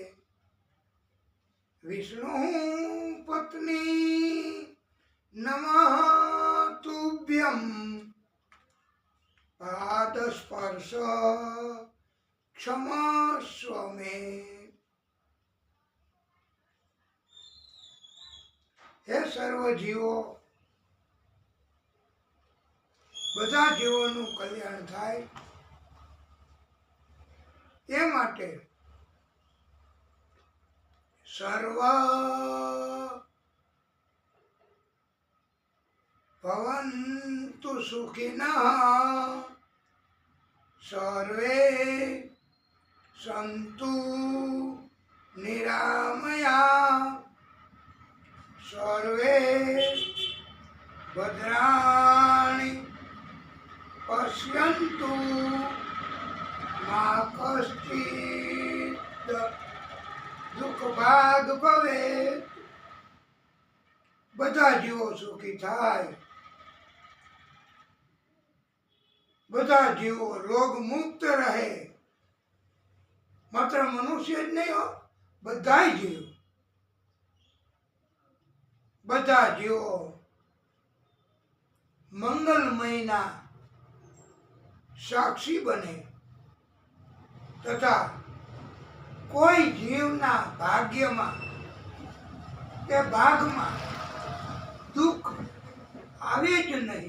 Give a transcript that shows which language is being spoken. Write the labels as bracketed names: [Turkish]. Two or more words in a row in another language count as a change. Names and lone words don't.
[Sanskrit] विष्णु पत्नी नमः तुभ्यं पादस्पर्श क्षमस्व मे। [Gujarati] હે સર્વ જીવો, બધા જીવોનું કલ્યાણ થાય તે માટે [Sanskrit] सर्व भवन्तु सुखिनः सर्वे सन्तु निरामया सर्वे भद्राणि पश्यन्तु मा कश्चित् दुःखभाग् भवेत्। [Gujarati] બધા જીવો સુખી થાય, બધા જીવો રોગ મુક્ત રહે, માત્ર મનુષ્ય જ નહીં હો, બધા જીવ, બધા જીવો મંગલમયના સાક્ષી બને તથા કોઈ જીવના ભાગ્યમાં કે ભાગમાં દુઃખ આવે જ નહીં।